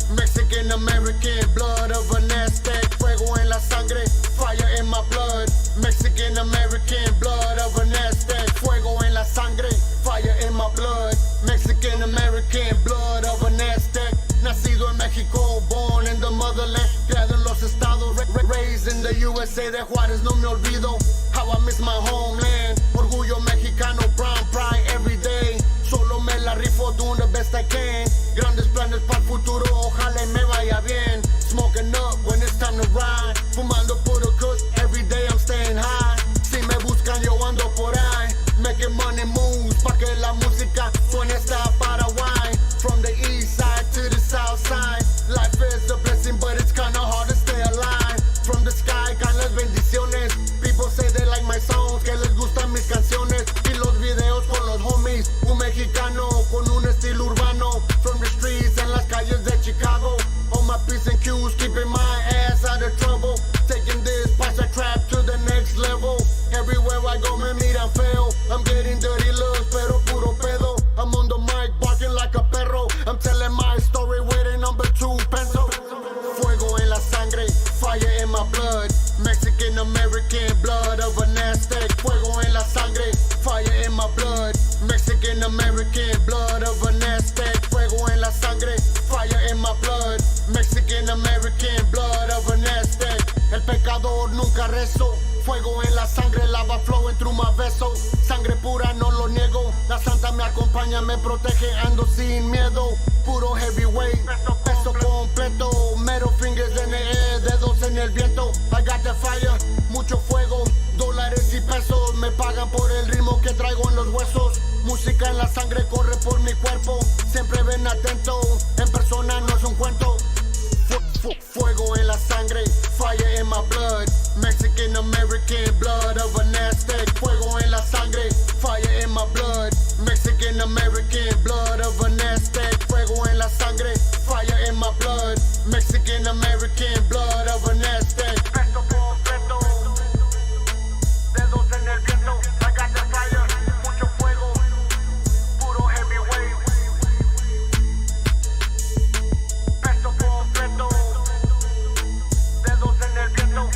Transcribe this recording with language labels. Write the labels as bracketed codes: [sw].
[en] Mexican American, blood of an Aztec. [es] Fuego en la sangre, [en] fire in my blood. Mexican American, blood of an Aztec. [es] Fuego en la sangre, [en] fire in my blood. Mexican American, blood of an Aztec. [es] Nacido en México, [en] born in the motherland. [es] Criado en los estados, [en] raised in the USA. [es] De Juárez no me olvido. [en] How I miss my homeland. [es] Orgullo mexicano, [en] brown pride every day. [es] Solo me la rifo, [en] doing the best I can. [es] Grandes planes para el futuro, ojalá y me vaya bien. [en] Smoking up when it's time to ride. [es] Fumando puro kush, [en] every day I'm staying high. [es] Si me buscan, yo ando por ahí. [en] Making money moves, [es] pa' que la música suene hasta Paraguay. [en] From the east side to the south side. Life is a blessing, but it's kinda hard to stay alive. From the sky [es] caen las bendiciones. [en] People say they like my songs, [es] que les gustan mis canciones y los videos con los homies. Un mexicano con un estilo urbano. [en] From the streets [es] en las calles de Chicago. [en] All my P's and Q's, keeping my ass out of trouble. Taking this paisa trap to the next level. Everywhere I go [es] me miran feo. [en] I'm getting dirty looks, [es] pero puro pedo. [en] I'm on the mic barking like a perro. I'm telling my story with a number 2 pencil. [es] Fuego en la sangre, [en] fire in my blood. Mexican American, blood of an Aztec. [es] Fuego en la sangre, [en] fire in my blood. Mexican American, blood of an Aztec. [es] Fuego en la sangre, [en] fire in my blood. Mexican American, blood of an Aztec. [es] El pecador nunca rezo. Fuego en la sangre, [en] lava flowing through my vessel. [es] Sangre pura, no lo niego. La santa me acompaña, me protege, ando sin miedo. puro heavyweight. Peso completo, mero fingers en el air, dedos en el viento. [en] I got the fire, [es] mucho fuego, dólares y pesos. Me pagan por el ritmo que traigo en los huesos. Música en la sangre corre por mi cuerpo. Siempre ven atento, en persona no es un cuento. Fuego en la sangre, [en] fire in my blood. Mexican American blood of an Aztec. [es] Fuego en la sangre, [en] fire in my blood. Mexican American blood of an Aztec. [es] Fuego en la sangre, [en] fire in my blood. Mexican American blood of an Aztec. [es] Peso completo, dedos en el viento. [en] I got the fire, [es] mucho fuego, [en] puro heavyweight. [es] Peso completo, dedos en el viento.